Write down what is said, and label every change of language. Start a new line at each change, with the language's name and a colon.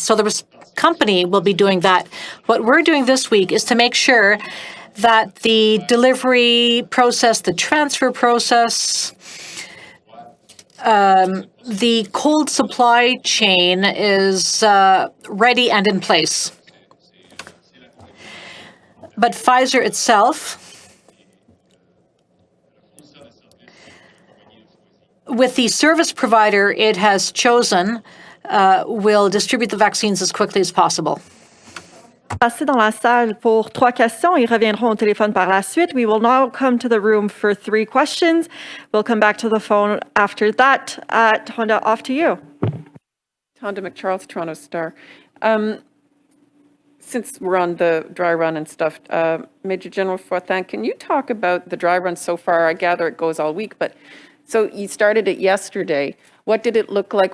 English: So the company will be doing that. What we're doing this week is to make sure that the delivery process, the transfer process, the cold supply chain is ready and in place. But Pfizer itself, with the service provider it has chosen, will distribute the vaccines as quickly as possible.
French: Passer dans la salle pour 3 questions. Ils reviendront au téléphone par la suite.
English: We will now come to the room for 3 questions. We'll come back to the phone after that. Honda, off to you. Honda McCharles, Toronto Star. Since we're on the dry run and stuff, Major General Fortin, can you talk about the dry run so far? I gather it goes all week, but so you started it yesterday. What did it look like?